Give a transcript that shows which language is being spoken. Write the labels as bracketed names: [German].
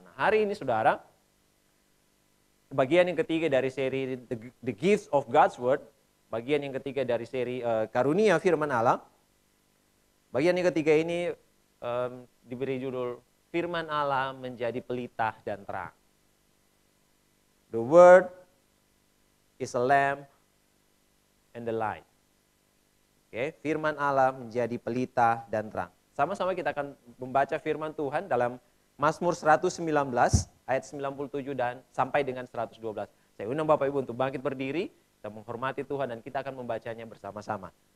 [Indonesian] Nah, hari ini saudara, bagian yang ketiga dari seri The Gifts of God's Word, bagian yang ketiga dari seri Karunia Firman Allah. Bagian yang ketiga ini diberi judul Firman Allah menjadi pelita dan terang. [English] The Word is a lamp and the light. [Indonesian] Oke, firman Allah menjadi pelita dan terang. Sama-sama kita akan membaca firman Tuhan dalam Mazmur 119 ayat 97 dan sampai dengan 112. Saya undang Bapak Ibu untuk bangkit berdiri, kita menghormati Tuhan dan kita akan membacanya bersama-sama.